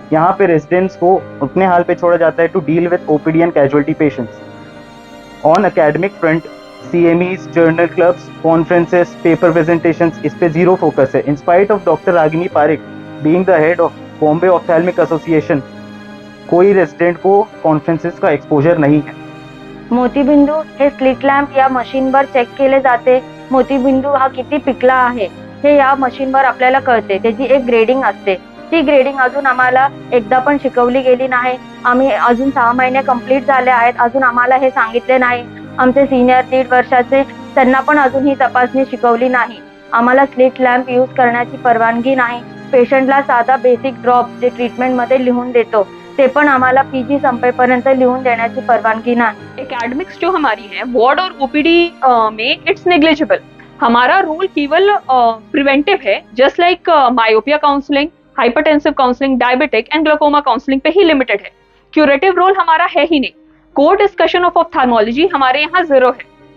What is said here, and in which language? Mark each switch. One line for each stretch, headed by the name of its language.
Hindi: यहाँ पे रेजिडेंट्स को अपने हाल पे छोड़ा जाता है
English: To deal with OPD and casualty patients. On academic front,
Hindi: CMEs, journal clubs, conferences, paper presentations, इस पे जीरो फोकस है।
English: in spite of doctor Ragini Parik being the head of Bombay ophthalmic association,
Hindi: कोई रेजिडेंट को कॉन्फ्रेंसेस का एक्सपोजर नहीं है।
Marathi: मोतीबिंदू हे slit lamp या मशीनवर चेक केले जाते. मोतीबिंदू हा किती पिकला आहे हे या मशीनवर आपल्याला कळते. त्याची एक ग्रेडिंग असते. ती ग्रेडिंग अजून आम्हाला एकदा पण शिकवली गेली नाही. आम्ही अजून 6 महिने कंप्लीट झाले आहेत, अजून आम्हाला हे सांगितले नाही. आमचे सिनियर 1.5 वर्षाचे, त्यांना पण अजून ही तपासणी शिकवली नाही. आम्हाला स्लिट लॅम्प यूज करण्याची परवानगी नाही. पेशंटला साधा बेसिक ड्रॉप जे ट्रीटमेंटमध्ये लिहून देतो ते पण आम्हाला पीजी संपेपर्यंत लिहून देण्याची परवानगी नाही.
Hindi: एकेडमिक्स जो हमारी है वार्ड और ओपीडी में
English: It's negligible.
Hindi: हमारा रोल केवल प्रिवेंटिव है,
English: just like myopia counselling,
Hindi: hypertensive counselling, diabetic and glaucoma counselling पे ही लिमिटेड है. क्यूरेटिव रोल हमारा है ही नहीं.
English: core discussion of ophthalmology
Hindi: हमारे यहाँ 0 है.